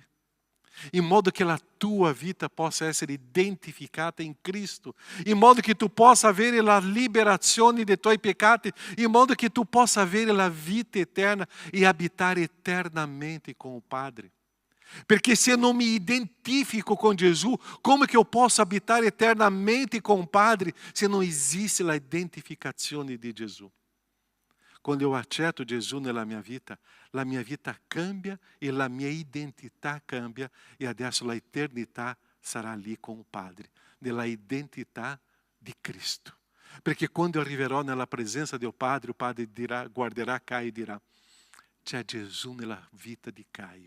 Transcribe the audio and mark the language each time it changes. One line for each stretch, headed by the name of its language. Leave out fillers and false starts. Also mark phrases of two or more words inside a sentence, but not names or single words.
Italian: In modo che la tua vita possa essere identificata in Cristo, in modo che tu possa avere la liberazione dei tuoi peccati, in modo che tu possa avere la vita eterna e abitare eternamente con il Padre. Perché se non mi identifico con Gesù, come che eu posso abitare eternamente
Portuguese: com o Padre se não existe
Italian: a identificazione di Gesù? Quando eu accetto Gesù nella mia vita cambia e la mia identità cambia e adesso la eternità sarà lì con il Padre, nella identità di Cristo. Perché quando arriverò nella presenza del Padre, il Padre dirà, guarderà Caio e dirà: c'è Gesù nella vita di Caio.